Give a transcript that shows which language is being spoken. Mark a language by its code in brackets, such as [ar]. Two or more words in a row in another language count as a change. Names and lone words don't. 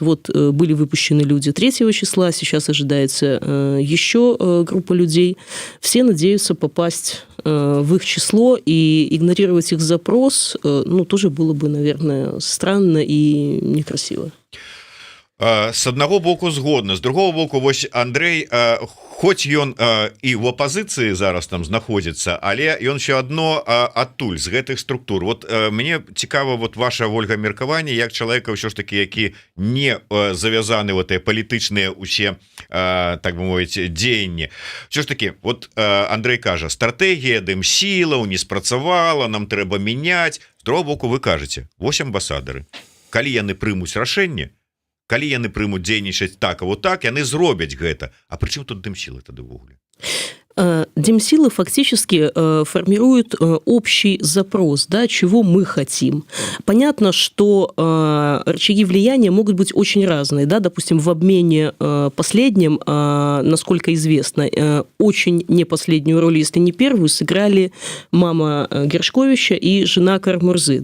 [ru] Вот были выпущены люди 3 числа, сейчас ожидается еще группа людей. Все надеются попасть в их число, и игнорировать их запрос, ну, тоже было бы, наверное, странно и некрасиво. [be] С аднаго боку згодна, з другого боку, вось Андрей, хоць ён і в апозіцыі зараз там знаходзіцца, але ён все адно адтуль з гэтых структур. Вот мне цікава вот ваша, Ольга, меркаванне як чалавека ўсё ж таки, які не завязаны вот палітычныя усе, так бы мовіць, дзеянні. Все ж таки, вот Андрей кажа, стратэгія дэмсілаў не спрацавала, нам трэба мяняць. З другого боку, вы кажаце, вось амбасадары, калі яны прымуць рашэнне, калі яны прымуць дзейнічаць так, а вот так, яны зробяць гэта. А пры чым тут дэмсілы тады ўвогуле? [ru] Демсилы фактически формируют общий запрос, да, чего мы хотим. Понятно, что рычаги влияния могут быть очень разные. Да? Допустим, в обмене последнем, насколько известно, очень не последнюю роль, если не первую, сыграли мама Гершковича и жена Кармурзы.